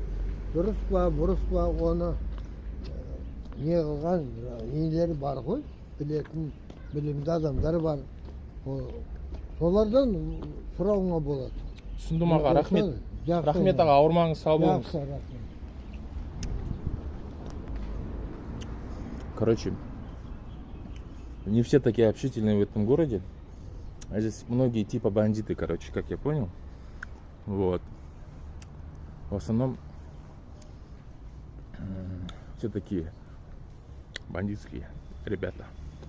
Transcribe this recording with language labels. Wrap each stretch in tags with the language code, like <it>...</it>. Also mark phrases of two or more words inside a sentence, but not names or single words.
<kk>Дұрыс па, бұрыс па, оны не қылған нелері бар ғой, білетін білімді адамдар бар. Солардан сұрауыңа болады. Түсіндім аға, рахмет. Рахмет аға, ауырмаңыз, сау болыңыз.</kk> <ru>Короче, не все такие общительные в этом городе. А здесь многие типа бандиты, короче, как я понял. Вот. В основном все такие бандитские ребята.</ru>